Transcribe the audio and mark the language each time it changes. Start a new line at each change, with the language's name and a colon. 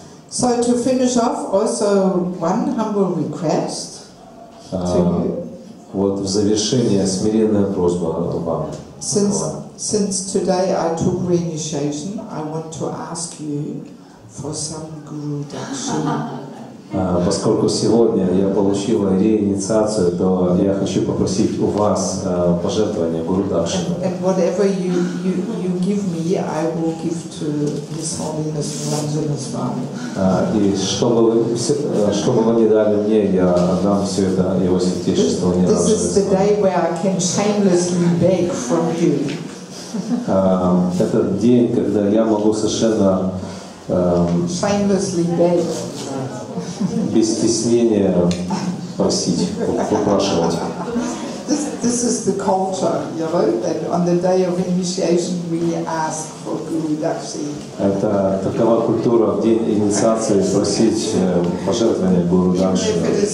English: So to finish off, also one humble request to you.
Russian: Вот в завершение смиренная просьба вам.
English: Since today I took reinitiation, I want to ask you for some Guru Dakshin.
Russian: Поскольку сегодня я получила реинициацию, то я хочу попросить у вас пожертвования Гуру Дакшина.
English: And whatever you give me, I will give to His Holiness Niranjana Swami.
Russian: И что бы вы ни дали мне, я отдам все это Его Святейшеству Ниранджана
English: This is the day where I can shamelessly beg from you.
Russian: Это день, когда я могу совершенно
English: Shamelessly beg.
Russian: без стеснения просить, выпрашивать.
English: This is the culture, that on the day of initiation we ask for Guru Dakshin.
Russian: Это такова культура в день инициации просить пожертвования Гуру Дакшина.